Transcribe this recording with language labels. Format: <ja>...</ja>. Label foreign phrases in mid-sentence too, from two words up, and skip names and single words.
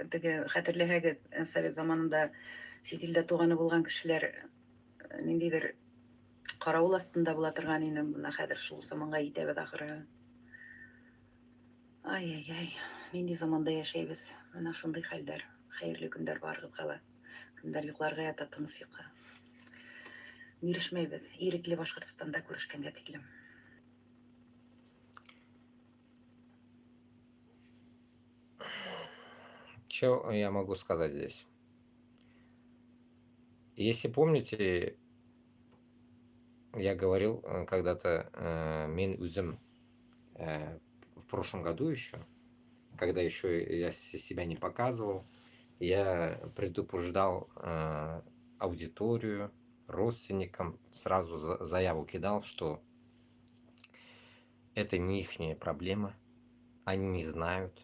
<ba>Теге хәтерләһәгез, Совет заманында сит илдә туганы булган кешеләр ниндидер каравыл астында була торган инде, буна хәзер шул заманга итәбез ахыры. Ай-ай-ай, нинди заманда яшәйбез? Менә шундый хәлдәр. Хәерле көндәр барыгызга. Көндәр йокларга ята, тыныс йокы. Бирешмәйбез. Ирекле Башкортстанда күрешкәнгә тиклем.</ba> <ru>Что я могу сказать здесь? Если помните, я говорил когда-то</ru> <ba>Мин Узем</ba> <ru>в прошлом году еще, когда еще я себя не показывал, я предупреждал аудиторию, родственникам, сразу заяву кидал, что это не ихняя проблема, они не знают.</ru>